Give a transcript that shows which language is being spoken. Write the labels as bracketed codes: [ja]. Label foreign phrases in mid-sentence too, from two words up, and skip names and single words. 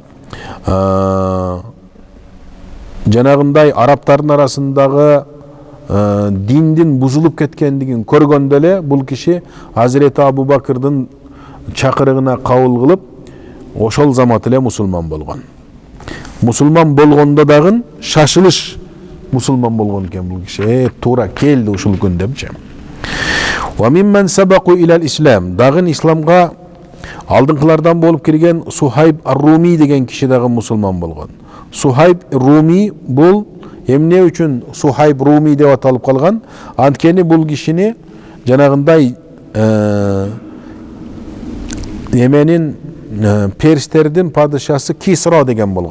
[ky] жанагындай арабтардын арасындагы диндин бузулуп кеткендигин көргөндө эле бул киши Азирети Абу Бакрдын чакырыгына кабыл кылып, ошол замат эле мусулман болгон. Мусулман болгондо дагы шашылыш мусулман болгон экен бул киши. Туура келди ушул күн депчи. [ar] وممن سبقوا إلى الإسلام, [ky] дагы исламга алдыңкылардан болуп кирген Сухайб ар-Руми деген киши дагы мусулман болгон. Сухайб Руми бул эмне үчүн Сухайб Руми деп аталып калган? Анткени бул кишини жанагындай Еменин перстердин падышасы Кисра деген болгон.